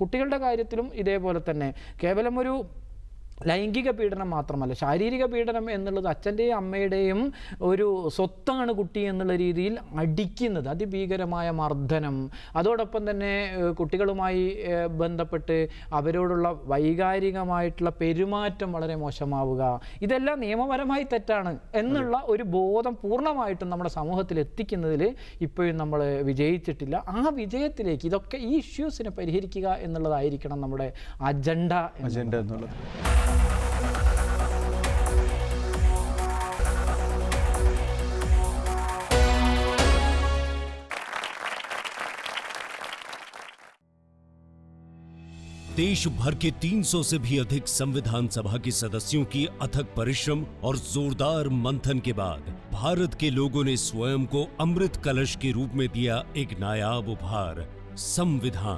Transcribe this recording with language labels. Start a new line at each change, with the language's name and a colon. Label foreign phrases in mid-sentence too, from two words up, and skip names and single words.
Malayalam: കുട്ടികളുടെ കാര്യത്തിലും ഇതേപോലെ തന്നെ കേവലം ഒരു ലൈംഗിക പീഡനം മാത്രമല്ല, ശാരീരിക പീഡനം എന്നുള്ളത് അച്ഛൻ്റെയും അമ്മയുടെയും ഒരു സ്വത്താണ് കുട്ടി എന്നുള്ള രീതിയിൽ അടിക്കുന്നത്, അതിഭീകരമായ മർദ്ദനം, അതോടൊപ്പം തന്നെ കുട്ടികളുമായി ബന്ധപ്പെട്ട് അവരോടുള്ള വൈകാരികമായിട്ടുള്ള പെരുമാറ്റം വളരെ മോശമാവുക, ഇതെല്ലാം നിയമപരമായി തെറ്റാണ് എന്നുള്ള ഒരു ബോധം പൂർണ്ണമായിട്ടും നമ്മുടെ സമൂഹത്തിൽ എത്തിക്കുന്നതിൽ ഇപ്പോഴും നമ്മൾ വിജയിച്ചിട്ടില്ല. ആ വിജയത്തിലേക്ക് ഇതൊക്കെ ഈ ഇഷ്യൂസിനെ പരിഹരിക്കുക എന്നുള്ളതായിരിക്കണം നമ്മുടെ അജണ്ട എന്നുള്ളത്.
Hindi: देश भर के 300 से भी अधिक संविधान सभा के सदस्यों की अथक परिश्रम और जोरदार मंथन के बाद भारत के लोगों ने स्वयं को अमृत कलश के रूप में दिया एक नायाब उपहार, संविधान।